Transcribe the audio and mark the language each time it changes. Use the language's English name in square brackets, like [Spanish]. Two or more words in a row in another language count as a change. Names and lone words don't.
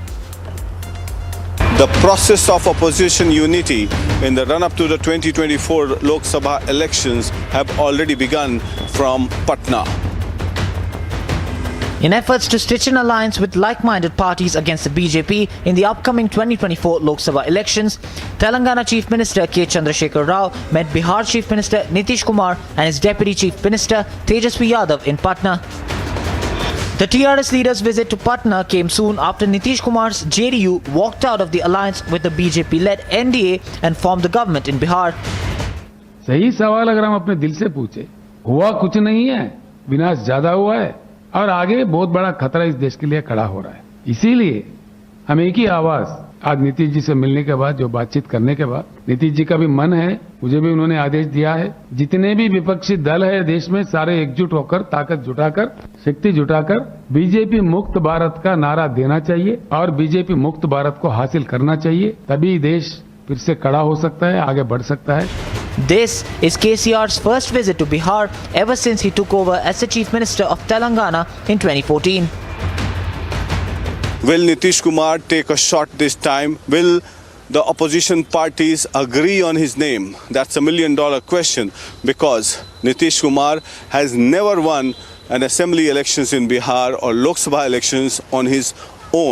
[English] The process of opposition unity in the run-up to the 2024 Lok Sabha elections have already begun from Patna. In efforts to stitch an alliance with like-minded parties against the BJP in the upcoming 2024 Lok Sabha elections, Telangana Chief Minister K. Chandrasekhar Rao met Bihar Chief Minister Nitish Kumar and his Deputy Chief Minister Tejashwi Yadav in Patna. The TRS leader's visit to Patna came soon after Nitish Kumar's JDU walked out of the alliance with the BJP-led NDA and formed the government in Bihar. [Hindi] सही सवाल अगर हम अपने दिल से पूछे, हुआ कुछ नहीं है, विनाश ज्यादा हुआ है और आगे बहुत बड़ा खतरा इस देश के लिए खड़ा हो रहा है. इसीलिए हम एक ही आवाज आज नीतीश जी से मिलने के बाद, जो बातचीत करने के बाद, नीतीश जी का भी मन है, मुझे भी उन्होंने आदेश दिया है, जितने भी विपक्षी दल है देश में सारे एकजुट होकर, ताकत जुटाकर, शक्ति जुटाकर बीजेपी मुक्त भारत का नारा देना चाहिए और बीजेपी मुक्त भारत को हासिल करना चाहिए. तभी देश फिर से खड़ा हो सकता है, आगे बढ़ सकता है. [English] This is KCR's first visit to Bihar ever since he took over as the Chief Minister of Telangana in 2014. Will Nitish Kumar take a shot this time? Will the opposition parties agree on his name? That's $1 million question, because Nitish Kumar has never won an assembly elections in Bihar or Lok Sabha elections on his own.